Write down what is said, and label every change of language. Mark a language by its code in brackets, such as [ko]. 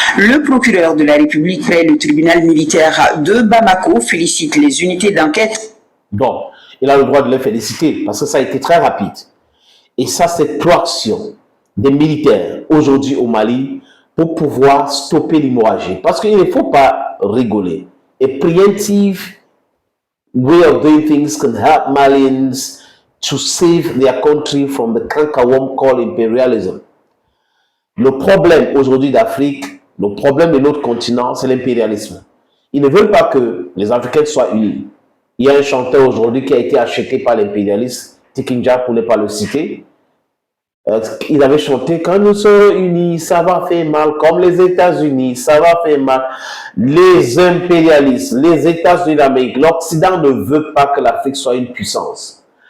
[fr] Le procureur de la République près le tribunal militaire de Bamako félicite les unités d'enquête. Donc, il a le droit de les féliciter parce que ça a été très rapide. Et ça, c'est proaction des militaires aujourd'hui au Mali pour pouvoir stopper l'hémorragie. Parce qu'il ne faut pas rigoler. [en] A preemptive way of doing things can help Malians to save their country from the cankerworm called imperialism. [fr] Le problème aujourd'hui d'Afrique, le problème de notre continent, c'est l'impérialisme. Ils ne veulent pas que les Africains soient unis. Il y a un chanteur aujourd'hui qui a été acheté par l'impérialisme Tikinja pour ne pas le citer. Ils avaient chanté « Quand nous serons unis, ça va faire mal, comme les États-Unis, ça va faire mal. » Les impérialistes, les États-Unis d'Amérique, l'Occident ne veut pas que l'Afrique soit une puissance.